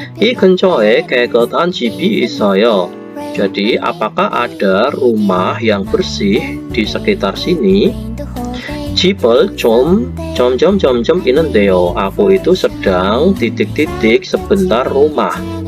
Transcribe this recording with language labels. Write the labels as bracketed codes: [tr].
[ko] 이 근처에 깨끗한 집이 있어요. [id] Jadi, apakah ada rumah yang bersih di sekitar sini? [ko] 집을 좀 점점점점 있는데요. [id] Aku itu sedang titik-titik sebentar rumah.